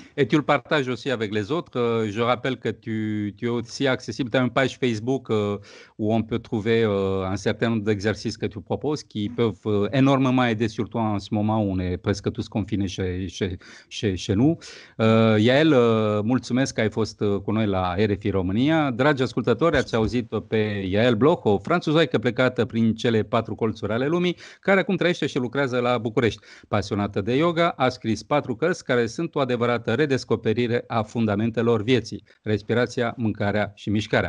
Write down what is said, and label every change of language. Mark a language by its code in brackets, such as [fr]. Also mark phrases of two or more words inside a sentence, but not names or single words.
[fr] Et tu le partages aussi avec les autres. Je rappelle que tu es aussi accessible. Tu as une page Facebook où on peut trouver un certain nombre d'exercices que tu proposes qui peuvent énormément aider, surtout en ce moment où on est presque tous confinés chez nous. Yael, [ro] mulțumesc că ai fost cu noi la RFI România. Dragi ascultători, ați auzit pe Yael Bloch, o franțuzaică plecată prin cele 4 colțuri ale lumii, care acum trăiește și lucrează la București. Pasionată de yoga, a scris 4 cărți care sunt o adevărată redescoperire a fundamentelor vieții, respirația, mâncarea și mișcarea.